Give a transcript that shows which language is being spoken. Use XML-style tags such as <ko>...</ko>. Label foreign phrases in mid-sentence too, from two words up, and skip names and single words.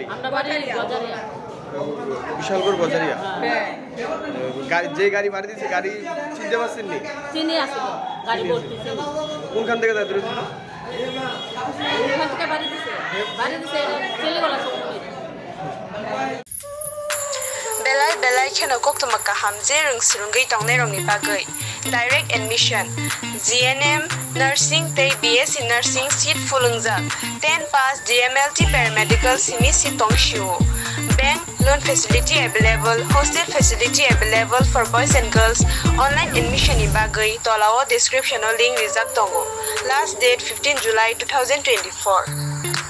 <bn>আমরা বাড়ি বাজারিয়া, বিশালগড় বাজারিয়া। যে গাড়ি মারি দিয়েছে গাড়ি চিনতে পারছেন নি? চিনি আসছিল গাড়ি ভর্তি চিনি। কোনখান থেকে তাদের ধরেছিল? ওখান থেকে বাড়ি দিছে চেলিখোলা চৌমনিত।</bn> <trp>Belai kheno kok to makaham je rung sirungai tongne rong ni bagai</trp> <en>direct admission GNM nursing</en> <trp>tei</trp> <en>BSc nursing seat</en> <trp>fulungjak 10</trp> <en>pass DMLT paramedical</en> <trp>simi seat tongshu</trp> <en>bank loan facility available hostel facility available for boys and girls online admission</en> <trp>ni bagai tolao description o link rijak tongo</trp> <en>last date 15 July 2024</en>